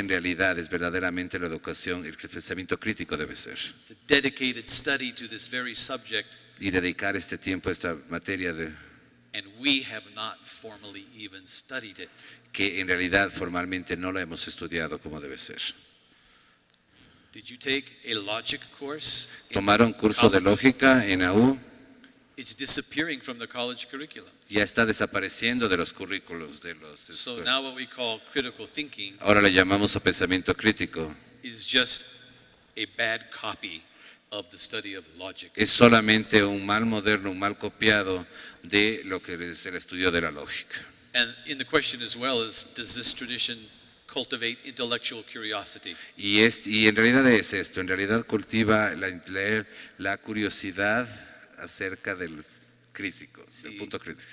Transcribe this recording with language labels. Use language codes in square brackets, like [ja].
[es] en realidad, es verdaderamente la educación, el pensamiento crítico debe ser. [en] It's a dedicated study to this very subject, [es] Y dedicar este tiempo a esta materia [en] and we have not formally even studied it. [es] que en realidad formalmente no la hemos estudiado como debe ser. [en] Did you take a logic course? [es] ¿Tomaron curso de lógica en AU? [en] It's disappearing from the college curriculum. [es] Ya está desapareciendo de los currículos de los [en] So now what we call critical thinking [es] Ahora le llamamos a pensamiento crítico. [en] is just a bad copy of the study of logic. [es] Es solamente un mal moderno, un mal copiado de lo que es el estudio de la lógica. [en] And in the question as well is, does this tradition cultivate intellectual curiosity? [es] Y en realidad es esto, en realidad cultiva la curiosidad acerca del crítico, del punto crítico.